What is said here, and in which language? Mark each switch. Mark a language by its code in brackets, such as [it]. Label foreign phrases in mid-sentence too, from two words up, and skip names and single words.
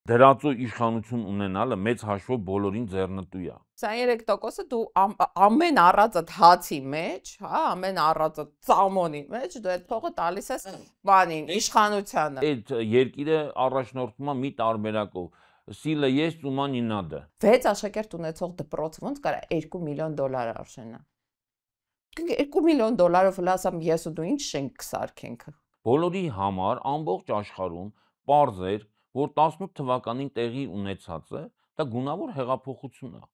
[hy] Դրածո իշխանություն ունենալը մեծ հաշվով բոլորին ձեռնտու է։ 23%-ը դու ամեն առածդ հացի մեջ, հա, ամեն առածդ ծամոնի մեջ դու այդ փողը տալիս ես բանին, իշխանությանը։ Այդ երկիրը առաջնորդվում է մի տարբերակով. [ru] Սիլը есть, ума не надо։ [hy] 6 աշակերտ ունեցող դպրոցը ոնց կարա $2 միլիոն արժենա։ 2 միլիոն դոլարով լասամ ես ու դու ինչ շենք կսարքենք։ Բոլորի համար ամբողջ աշխարհում պարզ էր, որ 18 թվականին տեղի ունեցածը դա գունավոր հեղափոխություն է։